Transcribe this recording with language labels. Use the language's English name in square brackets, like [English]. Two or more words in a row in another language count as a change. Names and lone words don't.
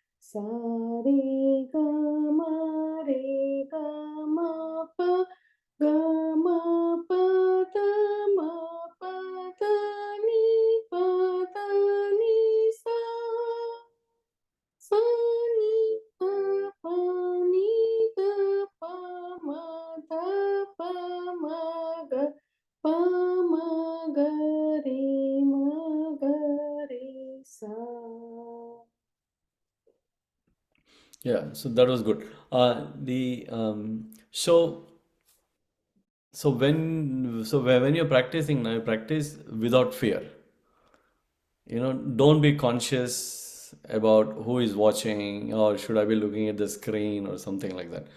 [English] sa re ga ma pa ga ma pa da ma pa da ni sa sa ni da pa ni da pa ma da pa ma ga pa ma ga re sa. Yeah, so that was good. The when you're practicing now, you practice without fear. Don't be conscious about who is watching or should I be looking at the screen or something like that.